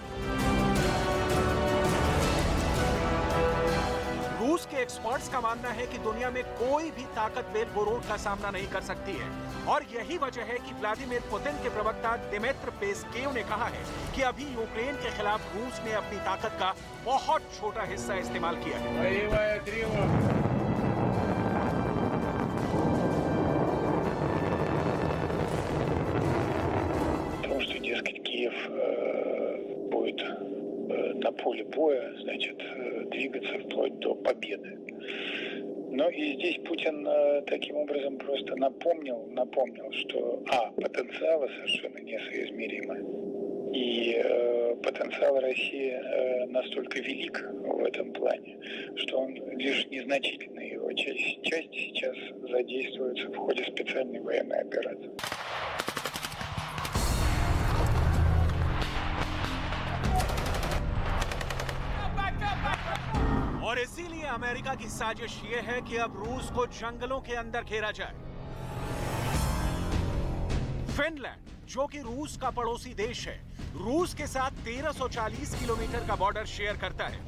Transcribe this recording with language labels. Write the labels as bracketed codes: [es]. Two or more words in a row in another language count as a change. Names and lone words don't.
[hi] रूस के एक्सपर्ट्स का मानना है कि दुनिया में कोई भी ताकत बेलगोरोड का सामना नहीं कर सकती है और यही वजह है कि व्लादिमीर पुतिन के प्रवक्ता दिमित्र पेस्केव ने कहा है कि अभी यूक्रेन के खिलाफ रूस ने अपनी ताकत का बहुत छोटा हिस्सा इस्तेमाल किया है। [ru] На поле боя, значит, двигаться вплоть до победы. Но и здесь Путин таким образом просто напомнил, что потенциалы совершенно несоизмеримы. И потенциал России настолько велик в этом плане, что он лишь незначительная его часть сейчас задействуется в ходе специальной военной операции. [hi] और इसीलिए अमेरिका की साजिश ये है कि अब रूस को जंगलों के अंदर घेरा जाए। फिनलैंड, जो कि रूस का पड़ोसी देश है, रूस के साथ 1340 किलोमीटर का [en] border share [hi] करता है।